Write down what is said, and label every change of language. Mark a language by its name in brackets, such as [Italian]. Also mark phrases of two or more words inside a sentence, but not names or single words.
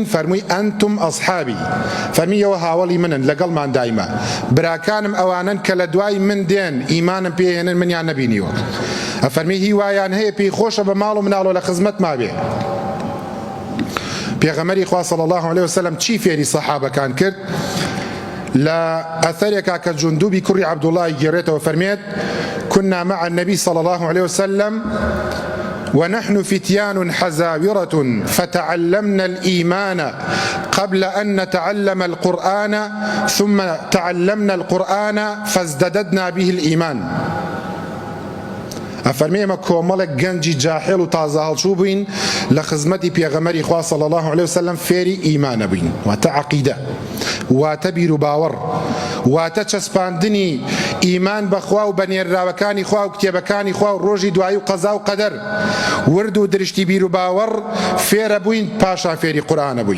[Central Kurdish] فەرمووی [Arabic] ئەنتم ئەصحابی، [Central Kurdish] فەرمیەوە هاوڵی منن، لەگەڵمان دایمە، براکانم ئەوانن کە لە دوای من دێن ئیمانم پێهێنن، منیان نەبینیوە. ئەفەرمی هیوایان هەیە پێی خۆشە بە ماڵ و مناڵ لە خزمەت مابێ. پێغەمبەری خوا [Arabic] صلی الله عليه وسلم [Central Kurdish] چی فێری سەحابەکان کرد؟ لە ئەثەرێکا کە جوندوبی کوڕی عەبدوڵای گێڕێتەوە فەرمێت [Arabic] كنا مع النبي صلى الله عليه وسلم ونحن فتيان حزاورة فتعلمنا الإيمان قبل أن نتعلم القرآن ثم تعلمنا القرآن فازدددنا به الإيمان. [Central Kurdish] ئەفەرمێ ئێمە کۆمەڵێک گەنجی جاحێڵ و تازە هەڵچوو بووین لە خزمەتی پێغەمبەری خوا [Arabic] صلی الله عليه وسلم، [Central Kurdish] فێری ئیمانە بووین، واتە عەقیدە، واتە بیر و باوەڕ، واتە چەسپاندنی ئیمان بەخوا و بە نێرراوەکانی خوا و کتێبەکانی خوا و ڕۆژی دوایی و قەزا و قەدەر، ورد و درشتی بیر و باوەڕ فێرە بووین، پاشان فێری قورئانە بووین.